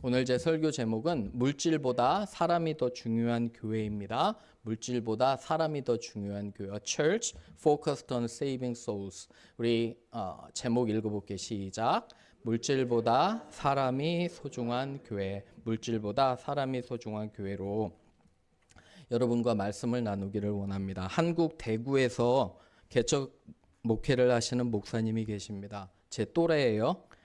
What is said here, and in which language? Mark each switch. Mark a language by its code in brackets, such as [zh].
[ko] 오늘 제 설교 제목은 물질보다 사람이 더 중요한 교회입니다. 물질보다 사람이 더 중요한 교회. [en] A church focused on saving souls. [ko] 우리 제목 읽어볼게요. 시작. 물질보다 사람이 소중한 교회. 물질보다 사람이 소중한 교회로 여러분과 말씀을 나누기를 원합니다. 한국 대구에서 개척 목회를 하시는 목사님이 계십니다. 제 또래예요.